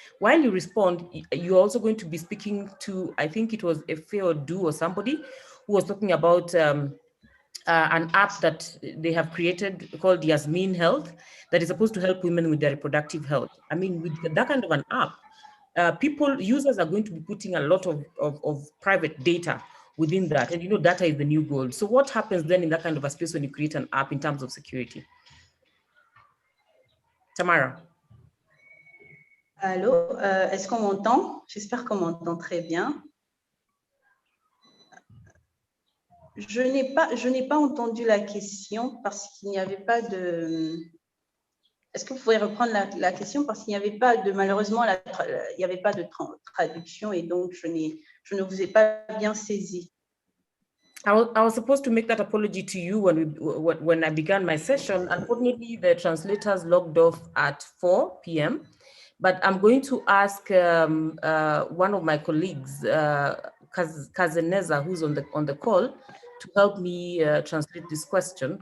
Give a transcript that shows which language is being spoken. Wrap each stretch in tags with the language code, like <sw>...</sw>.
<en>While you respond, you're also going to be speaking to, I think it was Efcft or somebody who was talking about an app that they have created called Yasmin Health that is supposed to help women with their reproductive health. I mean, with that kind of an app, users are going to be putting a lot of private data within that. And you know, data is the new gold. So what happens then in that kind of a space when you create an app in terms of security? Tamara.</en> <fr>Allô, est-ce qu'on m'entend? J'espère qu'on m'entend très bien. Je n'ai pas entendu la question parce qu'il n'y avait pas de... Est-ce que vous pouvez reprendre la question parce qu'il n'y avait pas de... Malheureusement, il n'y avait pas de traduction et donc je ne vous ai pas bien saisi.</fr> <en>I was supposed to make that apology to you when I began my session. Unfortunately, the translators logged off at 4 p.m. But I'm going to ask one of my colleagues, Kazeneza, who's on the call, to help me translate this question.</en>